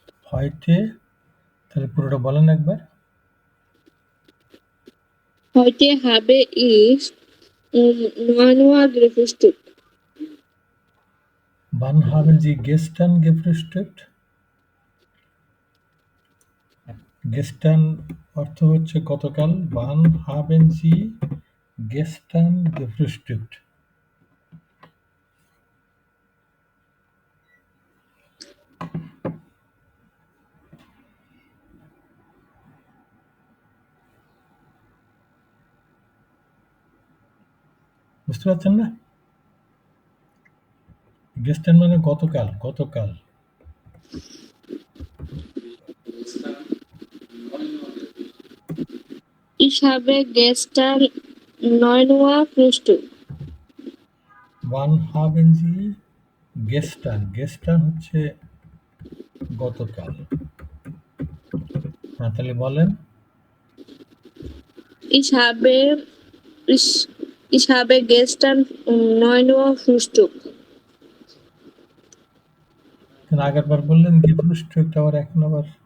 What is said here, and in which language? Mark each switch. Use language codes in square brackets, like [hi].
[bn] heute তাহলে পুরোটা বলেন একবার। [de] Heute habe ich 9 Uhr gefrühstückt. Wann haben Sie gestern gefrühstückt? [bn] Gestern অর্থ হচ্ছে গতকাল। [de] Wann haben Sie gestern gefrühstückt? [bn] বুঝতে পারছেন না? gestern মানে গতকাল, গতকাল। [de] Ich habe gestern 9 Uhr Frühstück. Wann haben Sie gestern? [bn] Gestern হচ্ছে গতকাল। হ্যাঁ, তাহলে বলেন। [de] Ich habe, ich, ich habe gestern 9 Uhr Frühstück. [bn] আগেরবার বললেন gefrühstückt, আবার এখন আবার